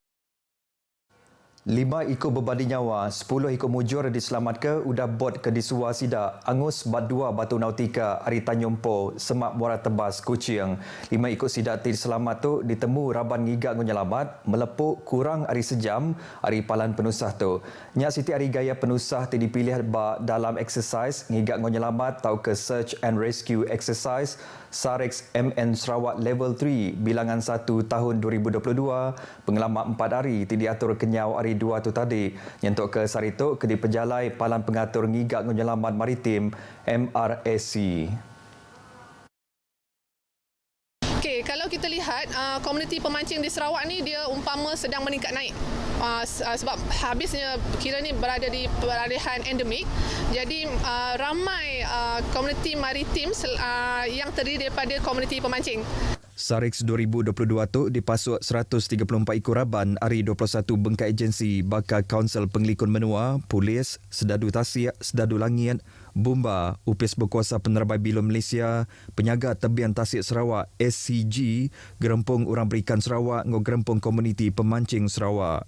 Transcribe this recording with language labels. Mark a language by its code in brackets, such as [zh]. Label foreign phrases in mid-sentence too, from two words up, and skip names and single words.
[iba] 5 ekor berbadi nyawa, 10 ekor mujur diselamatkan udah bot ke disua sidak angus bat 2 batu nautika hari Tanjung Po Semak Muara Tebas Kuching. 5 ekor sidak diselamat tu ditemu raban ngigak ngonyelamat melepuk kurang hari sejam hari palan penusah tu. Nyak Siti hari gaya penusah ti dipilih dalam exercise ngigak ngonyelamat tau ke [en] search and rescue exercise [iba] Sarex MN Sarawak Level 3 bilangan 1 tahun 2022 pengalaman 4 hari ti diatur kenyau hari 2 tu tadi nyentuk ke sarito ke di pejalai Palan Pengatur Ngigak Penyelamat Maritim MRSC. [ms] Okey, kalau kita lihat komuniti pemancing di Sarawak ni dia umpama sedang meningkat naik. Sebab habisnya kira ni berada di peralihan endemik. Jadi ramai komuniti maritim yang terdiri daripada komuniti pemancing. [iba] Sarex 2022 tu dipasuk 134 ekor raban hari 21 bengkai agensi bakal Kaunsil Pengelikun Menua, Polis, Sedadu Tasik, Sedadu Langit, Bumba, Upis Berkuasa Penerbang Bilum Malaysia, Penyaga Tebian Tasik Sarawak SCG, Gerempung Orang Berikan Sarawak ngau Gerempung Komuniti Pemancing Sarawak.